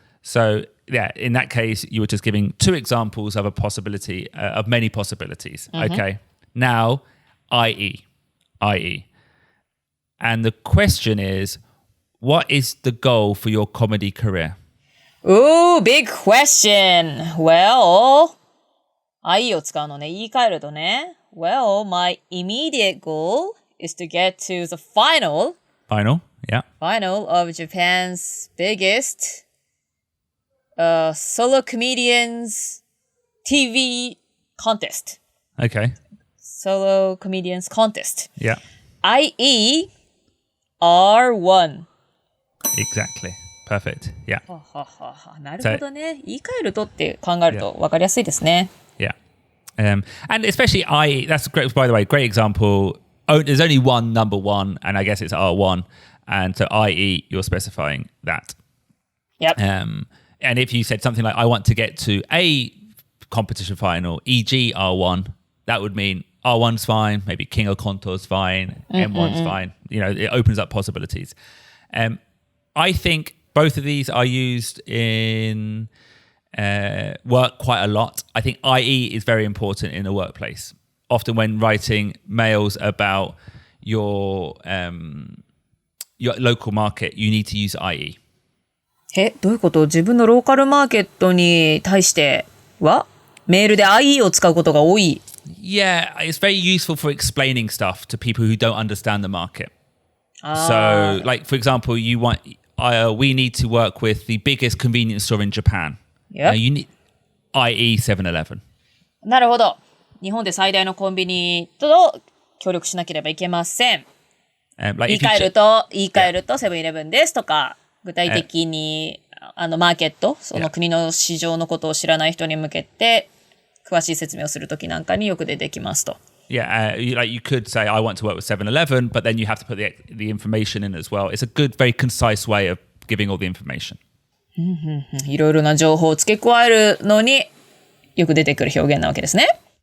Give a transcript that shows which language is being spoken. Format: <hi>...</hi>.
<en>So, yeah, in that case, you were just giving two examples of a possibility, of many possibilities. Okay. Now, i.e. And the question is, what is the goal for your comedy career? Ooh, big question.</en> <ja>Well, I を使うのね。言い換えるとね。</ja> <en>Well, my immediate goal is to get to the final Yeah. of Japan's biggest solo comedians TV contest. Okay. Solo comedians contest. Yeah. i.e. R1. Exactly. Perfect. Yeah.</en> <ja>ははははなるほどね。言い換えるとって考えると分かりやすいですね。</ja> <en>Yeah. And especially IE, that's great, by the way, great example. Oh, there's only one number one, and I guess it's R1. And so IE, you're specifying that. Yep. And if you said something like, I want to get to a competition final, e.g. R1, that would mean R1's fine, maybe King of Konto's fine, M1's fine. You know, it opens up possibilities. I think both of these are used in work quite a lot. I think IE is very important in a workplace. Often when writing mails about your local market, you need to use IE.</en> <ja>どういうこと？自分のローカルマーケットに対してはメールで IE を使うことが多い。</ja> <en>Yeah, it's very useful for explaining stuff to people who don't understand the market. So, like, for example, we need to work with the biggest convenience store in Japan. Yeah. You need, i.e. 7-Eleven.</en> <ja>なるほど。日本で最大のコンビニと協力しなければいけません。</ja> <en>Like</en> <ja>言い</ja> <en>if you</en> <ja>換えるとセブンイレブンですとか、具体的にマーケット、その国の市場のことを知らない人に向けて詳しい説明をするときなんかによく出てきますと。</ja> <en>Yeah, like you could say, I want to work with 7-Eleven, but then you have to put the information in as well. It's a good, very concise way of giving all the information.</en> <ja>いろいろな情報を付け加えるのによく出てくる表現なわけですね。</ja>